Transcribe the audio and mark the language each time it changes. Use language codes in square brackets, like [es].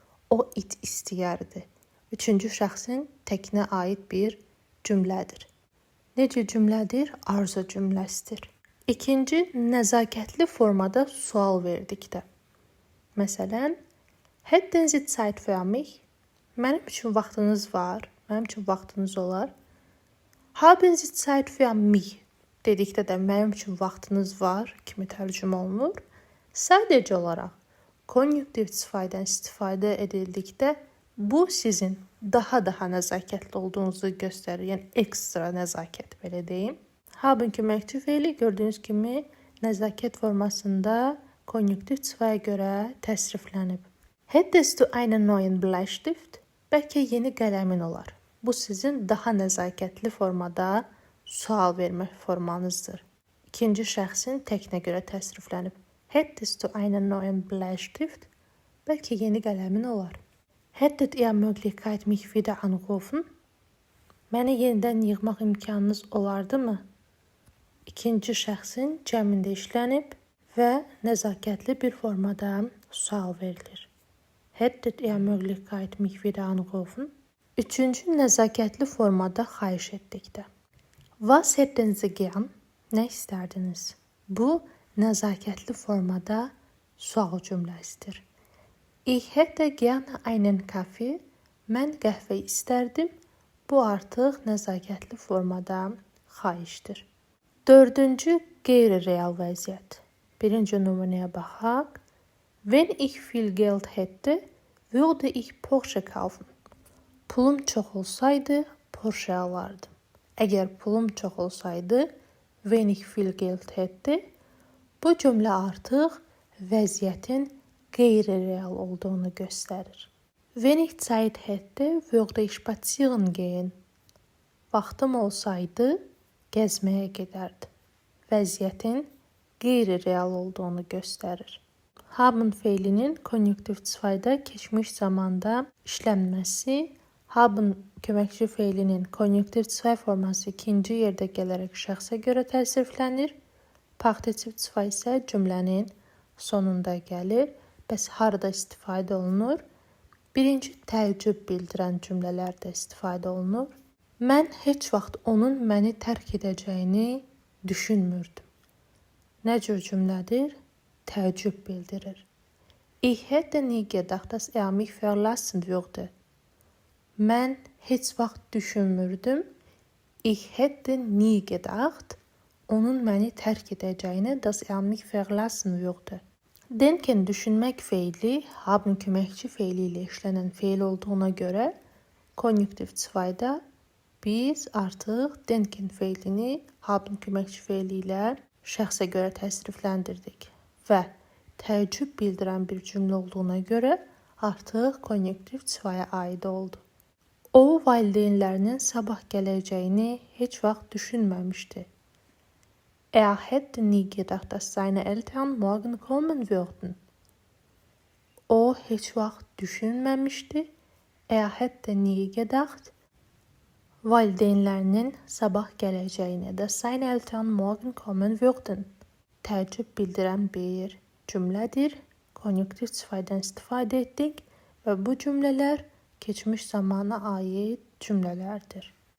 [az] O it istəyərdi. Üçüncü şəxsin təkinə aid bir cümlədir. Necə cümlədir? Arzu cümləsidir. İkinci, nəzakətli formada sual verdikdə. Məsələn, [de] Hätten Sie Zeit für mich? [az] Mənim üçün vaxtınız var. Mənim üçün vaxtınız olar. [de] Haben Sie Zeit für mich? [az] Dedikdə də mənim üçün vaxtınız var kimi tərcümə olunur. Sadəcə olaraq konjunktiv sifaydən istifadə edildikdə bu sizin daha nəzakətli olduğunuzu göstərir. Yəni ekstra nəzakət belə deyim. Haben köməkçi feili gördüyünüz kimi nəzakət formasında konjunktiv sifaya görə təsriflənib. [de] Hättest du einen neuen Bleistift? [az] Bəlkə yeni qələmin olar. Bu sizin daha nəzakətli formada sual vermə formanızdır. İkinci şəxsin təknə görə təsriflənib. [de] Hättest du einen neuen Bleistift? [az] Bəlkə yeni qələmin olar. [de] Hättet ihr Möglichkeit mich wieder anrufen? [az] Məni yenidən yığmaq imkanınız olardımı? İkinci şəxsin cəmində işlənib və nəzakətli bir formada sual verilir. [de] Hättet ihr Möglichkeit mich wieder anrufen? [az] Üçüncü nəzakətli formada xahiş etdikdə. [de] Was hätten Sie gern? [az] Nə istərdiniz? Bu nəzakətli formada sual cümləsidir. [de] Ich hätte gerne einen Kaffee. [az] Mən qəhvə istərdim. Bu artıq nəzakətli formada xahişdir. Dördüncü qeyri-real vəziyyət. Birinci nümunəyə baxaq. [de] Wenn ich viel Geld hätte, würde ich Porsche kaufen. [az] Pulum çox olsaydı, Porsche alardım. Əgər pulum çox olsaydı, [de] wenn ich viel Geld hätte, [az] bu cümlə artıq vəziyyətin qeyri-real olduğunu göstərir. [de] Wenn ich Zeit hätte, würde ich spazieren gehen. [az] Vaxtım olsaydı, gəzməyə gedərdim. Vəziyyətin qeyri-real olduğunu göstərir. Haben feilinin konjunktiv sifayda keçmiş zamanda işlənməsi, haben köməkçi feilinin konjunktiv sifay forması ikinci yerdə gələrək şəxsə görə təsriflənir. Partiv sifay isə cümlənin sonunda gəlir. Bəs harada istifadə olunur? Birinci təəccüb bildirən cümlələrdə istifadə olunur. Mən heç vaxt onun məni tərk edəcəyini düşünmürdüm. Nə cür cümlədir? Təəccüb bildirir. [de] Ich hätte nie gedacht, dass mich verlassen würde. [az] Mən heç vaxt düşünmürdüm. [de] Ich hätte nie gedacht, [az] onun məni tərk edəcəyini, [de] dass mich verlassen würde. [az] Denken düşünmək feili, haben köməkçi feili ilə işlənən feil olduğuna görə konjunktiv sifayda biz artıq denken feilini haben köməkçi feili ilə şəxsə görə təsrifləndirdik və təəccüb bildirən bir cümlə olduğuna görə artıq konjunktiv sifaya aid oldu. O, valideynlərinin sabah gələcəyini heç vaxt düşünməmişdi. [de] Hätte nie gedacht, dass seine Eltern morgen kommen würden. [az] O, heç vaxt düşünməmişdi. [de] Hätte nie gedacht, [az] valideynlərinin sabah gələcəyini, [de] dass seine Eltern morgen kommen würden. [az] Təəccüb bildirən bir cümlədir. Konjunktiv sifaydan istifadə etdik və bu cümlələr keçmiş zamana aid cümlələrdir.